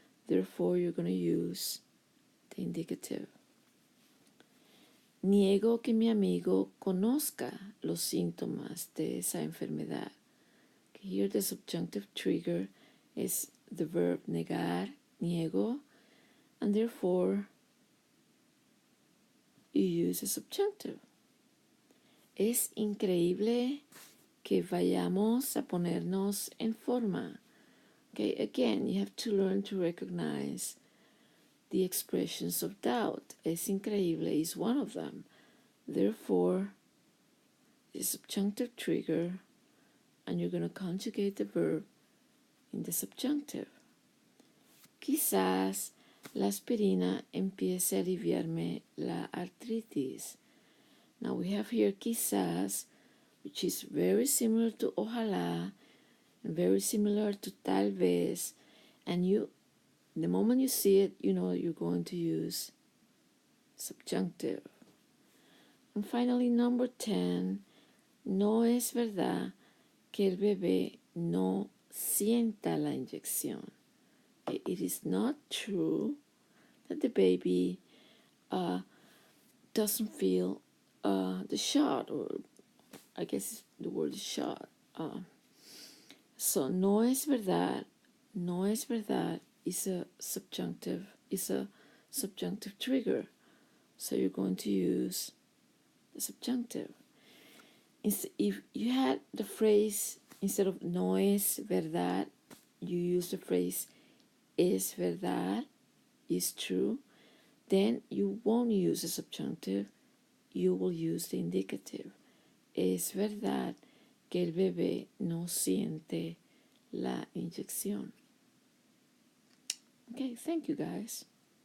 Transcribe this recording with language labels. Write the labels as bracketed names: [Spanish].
[English] Therefore, you're going to use the indicative. [Spanish] Niego que mi amigo conozca los síntomas de esa enfermedad. [English] Okay, here the subjunctive trigger is the verb negar, niego, and therefore you use a subjunctive. [Spanish] Es increíble que vayamos a ponernos en forma. [English] Okay, again, you have to learn to recognize the expressions of doubt. [Spanish] Es increíble [English] is one of them. Therefore, the subjunctive trigger, and you're going to conjugate the verb in the subjunctive. [Spanish] Quizás la aspirina empiece a aliviarme la artritis. [English] Now we have here quizás, which is very similar to ojalá and very similar to tal vez, and the moment you see it, you know you're going to use subjunctive. And finally, number 10, [Spanish] no es verdad que el bebé no sienta la inyección. [English] It is not true that the baby doesn't feel the shot, or I guess the word is shot. So no es verdad is a subjunctive trigger So you're going to use the subjunctive. If you had the phrase, instead of no es verdad, you use the phrase es verdad, is true, then you won't use the subjunctive, you will use the indicative. [Spanish] Es verdad que el bebé no siente la inyección. [English] Okay, thank you guys.